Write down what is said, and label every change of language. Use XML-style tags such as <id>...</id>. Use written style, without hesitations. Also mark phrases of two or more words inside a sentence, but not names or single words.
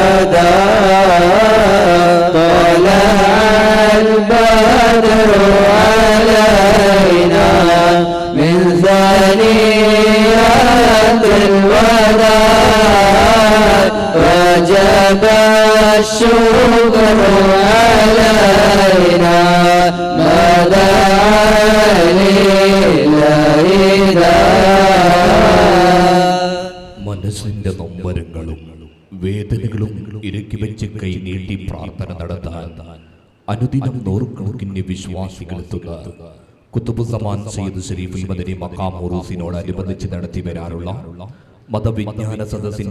<ar>دار طلع البدر علينا من ثنيات الوداع وجب الشكر علينا مدعا لله</ar> <ml>മനസ്സിന്റെ നൊമ്പരങ്ങളും വേദനകളും ഇറക്കി വെച്ച് കൈ നീട്ടി പ്രാർത്ഥന നടത്താൻ അനുദിനം നൂറുകണക്കിന് വിശ്വാസികളെത്തുക കുത്തുബ് സമാൻ സയ്യിദ് ശരീഫുൽ മദനി മഖാം ഉറൂസിനോടനുബന്ധിച്ച് നടത്തി വരാറുള്ള മതവിജ്ഞാന സദസ്സിന്റെ</ml>